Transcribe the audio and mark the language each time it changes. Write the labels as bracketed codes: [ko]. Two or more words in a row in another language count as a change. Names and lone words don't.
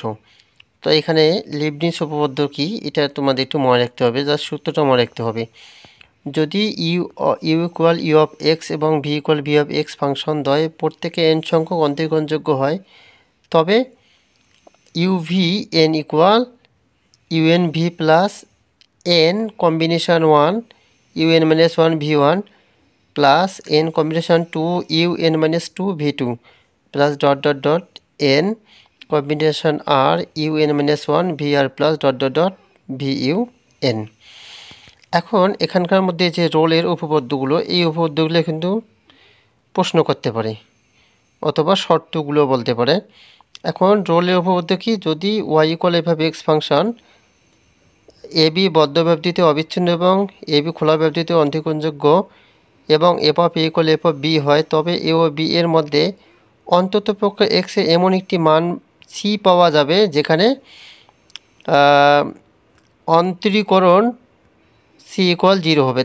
[bn] তো এখানে লিবনিজ উপপাদ্য কি এটা তোমাদের একটু মনে রাখতে হবে, জাস্ট সূত্রটা মনে রাখতে হবে। [en] যদি u equal u of x and v equal v of x [bn] ফাংশন দ্বয় প্রত্যেকে এন সংখ্যক অন্তরীকরণযোগ্য হয়, তবে [en] u v n equal un v plus n combination 1 un minus 1 v1 plus n combination 2 un minus 2 v2 plus dot dot dot n combination r un minus 1 vr plus dot dot dot vun। [bn] এখন এখানকার মধ্যে যে রোলের উপপাদ্যগুলো, এই উপপাদ্যগুলো কিন্তু প্রশ্ন করতে পারে অথবা শর্তগুলো বলতে পারে। এখন রোলের উপপাদ্য কি, যদি y [en] equal f of x [bn] ফাংশন এ বি বদ্ধ ব্যবধিতে অবিচ্ছিন্ন এবং এ বি খোলা ব্যবধিতে অন্তরীকরণযোগ্য এবং [en] f of a equal f of b [bn] হয়, তবে এ ও বি এর মধ্যে অন্ততপক্ষে এক্সের এমন একটি মান সি পাওয়া যাবে যেখানে অন্তরীকরণ [en] c equal 0 [bn] হবে।